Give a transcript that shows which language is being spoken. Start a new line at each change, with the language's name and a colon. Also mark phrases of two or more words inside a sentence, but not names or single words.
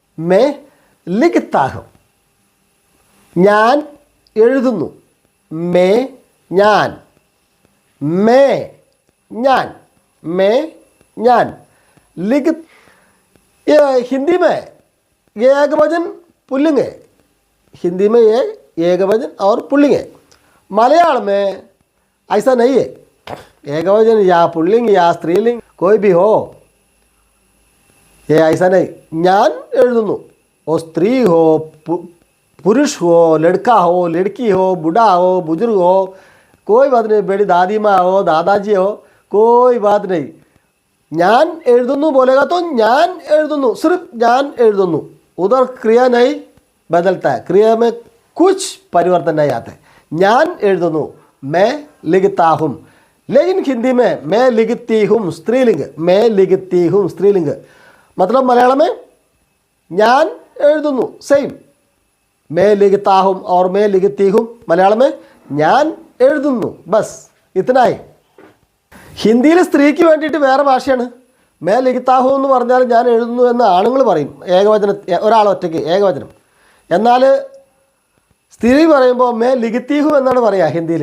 Hindi: मैं लिखता हूँ.
Malayalam: ഞാൻ എഴുതുന്നു.
Hindi: मैं ഞാൻ. मैं ഞാൻ. मैं ഞാൻ. लिख ये हिंदी में ये एकवचन पुल्लिंग है. हिंदी में ये एकवचन और पुल्लिंग है. मलयालम में ऐसा नहीं है. एकवचन या पुल्लिंग या स्त्रीलिंग कोई भी हो, ये ऐसा नहीं.
Malayalam: ഞാൻ എഴുതുന്നു.
Hindi: वो स्त्री हो, पुरुष हो, लड़का हो, लड़की हो, बूढ़ा हो, बुजुर्ग हो, कोई बात नहीं. बड़ी दादी माँ हो, दादाजी हो, कोई बात नहीं.
Malayalam: ഞാൻ എഴുതുന്നു
Hindi: बोलेगा तो
Malayalam: ഞാൻ എഴുതുന്നു,
Hindi: सिर्फ
Malayalam: ഞാൻ എഴുതുന്നു.
Hindi: उधर क्रिया नहीं बदलता है. क्रिया में कुछ परिवर्तन नहीं आता है.
Malayalam: ഞാൻ എഴുതുന്നു,
Hindi: मैं लिखता हूँ. लेकिन हिंदी में मैं लिखती हूँ स्त्रीलिंग, मैं लिखती हूँ स्त्रीलिंग. मतलब मलयालम में
Malayalam: ഞാൻ എഴുതുന്നു
Hindi: സെയിം. मैं लिखता हूँ और मैं लिखती हूँ मलयालम में
Malayalam: ഞാൻ എഴുതുന്നു. ബസ് ഇത്രയായി. ഹിന്ദിയിൽ സ്ത്രീക്ക് വേണ്ടിയിട്ട് വേറെ ഭാഷയാണ്.
Hindi: मैं लिखता हूँ
Malayalam: എന്ന് പറഞ്ഞാൽ ഞാൻ എഴുതുന്നു എന്ന് ആണുങ്ങൾ പറയും, ഏകവചന, ഒരാൾ ഒറ്റയ്ക്ക് ഏകവചനം. എന്നാൽ സ്ത്രീ പറയുമ്പോൾ
Hindi: मैं लिखती हूँ
Malayalam: എന്നാണ് പറയുക ഹിന്ദിയിൽ.